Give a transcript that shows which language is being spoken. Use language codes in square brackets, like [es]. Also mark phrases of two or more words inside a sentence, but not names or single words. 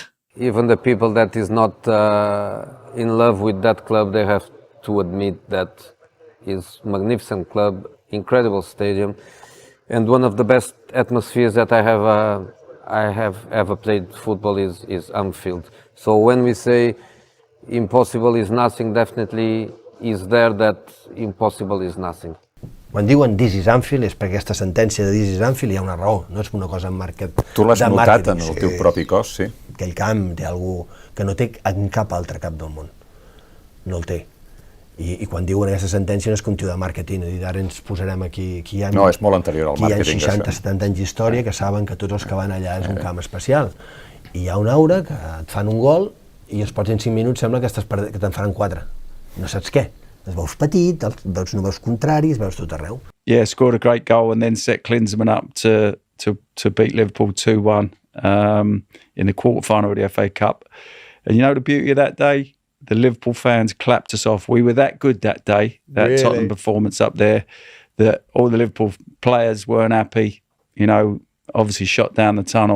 [en] Even the people that is not in love with that club, they have to admit that it's a magnificent club, incredible stadium, and one of the best atmospheres that I have ever played football is Anfield. So when we say impossible is nothing, definitely is there that impossible is nothing. [ca] Quan diuen [en] This is Anfield [ca] és perquè aquesta sentència de [en] This is Anfield [ca] hi ha una raó, no és una cosa market. Tu l'has notat en el teu propi cos, sí? Aquell camp té algú que no té en cap altre cap del món, no el té. I quan diuen aquesta sentència no és com tio de màrqueting, ara ens posarem aquí, no, és molt anterior al màrqueting. Hi ha 60-70 anys d'història que saben que tots els que van allà és un camp especial. I hi ha una aura que et fan un gol i els pots en 5 minuts sembla que te'n faran 4. No saps què. Els veus petit, veus números contraris, veus tot arreu. [en] Yeah, scored a great goal and then set Klinsmann up to beat Liverpool 2-1 in the quarter-final of the FA Cup. And you know the beauty of that day? The Liverpool fans clapped us off. We were that good that day, that really? Tottenham performance up there, that all the Liverpool players weren't happy, obviously shot down the tunnel.